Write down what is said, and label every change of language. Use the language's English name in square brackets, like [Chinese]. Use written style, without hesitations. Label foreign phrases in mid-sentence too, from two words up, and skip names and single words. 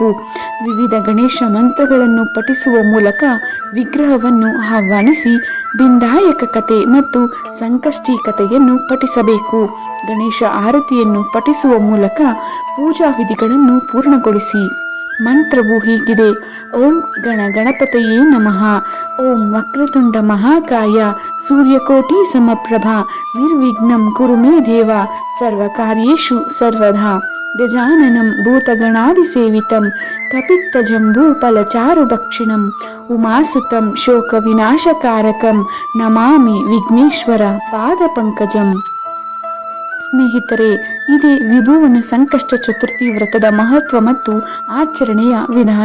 [Kannada] ವಿವಿಧ ಗಣೇಶ ಮಂತ್ರಗಳನ್ನು ಪಠಿಸುವ ಮೂಲಕ ವಿಗ್ರಹವನ್ನು ಆಹ್ವಾನಿಸಿ ಬಿಂದಾಯಕ ಕತೆ ಮತ್ತು ಸಂಕಷ್ಟಿ ಕಥೆಯನ್ನು ಪಠಿಸಬೇಕು. ಗಣೇಶ ಆರತಿಯನ್ನು ಪಠಿಸುವ ಮೂಲಕ ಪೂಜಾ ವಿಧಿಗಳನ್ನು ಪೂರ್ಣಗೊಳಿಸಿ. ಮಂತ್ರವು ಹೀಗಿದೆ: [Sanskrit] ಓಂ ಗಣ ಗಣಪತಯೇ ನಮಃ. ಓಂ ವಕ್ರತುಂಡ ಮಹಾಕಾಯ ಸೂರ್ಯಕೋಟಿ ಸಮಪ್ರಭ ನಿರ್ವಿಘ್ನಂ ಕುರು ಮೇ ದೇವ ಸರ್ವಕಾರ್ಯೇಷು ಸರ್ವದಾ. ಗಜಾನನಂ ಭೂತಗಣಾದಿಸೇವಿತಂ ಕಪಿತ್ತಜಂಬೂ ಫಲಚಾರು ಭಕ್ಷಿಣಂ ಉಮಾಸುತಂ ಶೋಕ ವಿನಾಶಕಾರಕಂ ನಮಾಮಿ ವಿಘ್ನೇಶ್ವರ ಪಾದ ಪಂಕಜಂ. [Kannada] ಸ್ನೇಹಿತರೆ, ಇದೇ ವಿಭುವನ ಸಂಕಷ್ಟ ಚತುರ್ಥಿ ವ್ರತದ ಮಹತ್ವ ಮತ್ತು ಆಚರಣೆಯ ವಿಧಾನ.